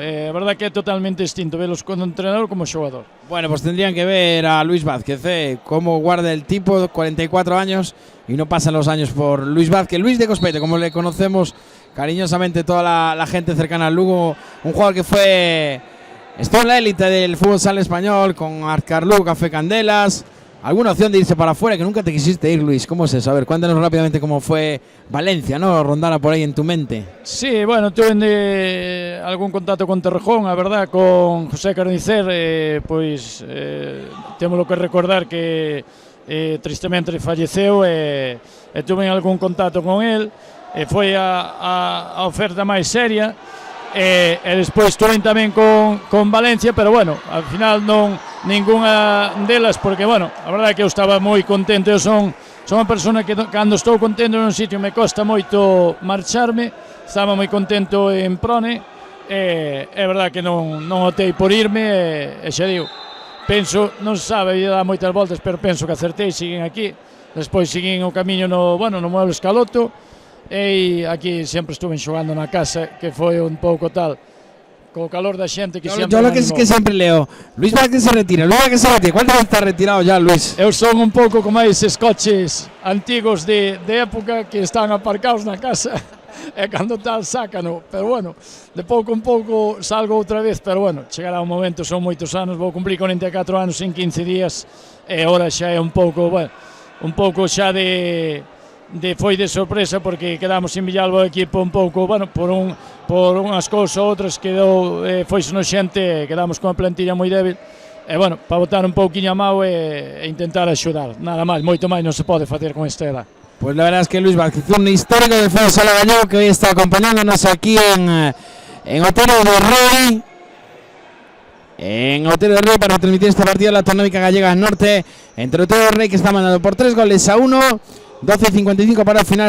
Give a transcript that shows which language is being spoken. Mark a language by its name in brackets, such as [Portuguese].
[Galician] A verdad que é totalmente distinto velos como entrenador como xogador. [Spanish] Bueno, pues tendrían que ver a Luis Vázquez, cómo guarda el tipo, 44 años, y no pasan los años por Luis Vázquez. Luis de Cospete, como le conocemos cariñosamente toda la gente cercana al Lugo, un jugador que estuvo en la élite del fútbol sala español con Arcarlu, Café Candelas. ¿Alguna opción de irse para afuera que nunca te quisiste ir, Luis? ¿Cómo es eso? A ver, cuéntanos rápidamente cómo fue Valencia, ¿no? Rondara por ahí en tu mente. [Galician] Sí, bueno, tuve algún contacto con Torrejón, a verdad, con José Carnicer, pois temos que recordar que tristemente falleceu, e tuve algún contacto con él, foi a oferta máis seria, e despois tuve tamén con Valencia, pero bueno, al final non ninguna delas, porque bueno, a verdade é que eu estaba moi contento. Eu son unha persona que cando estou contento nun sitio me costa moito marcharme. Estaba moi contento en Prone, e é verdade que non optei por irme, e xa digo, penso, non se sabe, ia dar moitas voltas, pero penso que acertei, siguen aquí. Despois siguen o camiño no Muebles Caloto, e aquí sempre estuve xogando na casa, que foi un pouco tal, co calor da xente que sempre... [Spanish] Yo lo que es que siempre leo, Luis Vázquez se retira, Luis Vázquez se retira. ¿Cuánto está retirado ya, Luis? [Galician] Eu son un pouco como eses coches antigos de época que están aparcados na casa e cando tal sácano, pero bueno, de pouco en pouco salgo outra vez, pero bueno, chegará un momento, son moitos anos, vou cumplir 44 anos en 15 días, e ahora xa é un pouco, bueno, un pouco xa foi de sorpresa, porque quedamos en Villalba o equipo un pouco, bueno, por unhas cousas ou outras, quedou, foise no xente, quedamos con a plantilla moi débil, e bueno, para botar un pouquiño a mau e intentar axudar, nada máis, moito máis non se pode facer con esta edad. [Spanish] Pues la verdad es que Luis Vázquez, un histórico del fútbol sala gallego, que hoy está acompañándonos aquí en Otero de Rey. En Otero de Rey, para transmitir este partido de la Autonómica Gallega Norte, entre Otero de Rey, que está mandando por 3-1, 12:55 para el final.